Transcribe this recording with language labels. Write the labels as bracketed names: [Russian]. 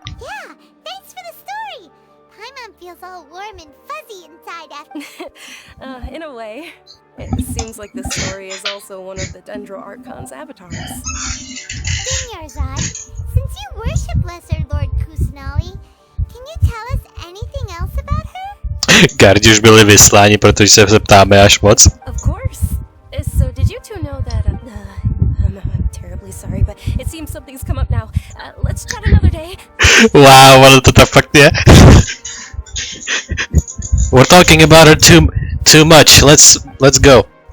[English] Yeah, thanks for the story. Paimon feels all warm and fuzzy inside after. In a way. It seems like this story is also one of the Dendro Archon's avatars. Dunyarzad, since you worship Lesser Lord Kusanali, can you tell us anything else about her? [Czech] Gardi už byli vysláni, protože se zeptáme až moc. [English] Of course. So did you two know that... I'm terribly sorry, but it seems something's come up now. Let's chat another day. [Czech] Wow, ono to tak fakt je. [English] We're talking about her too much. Let's go.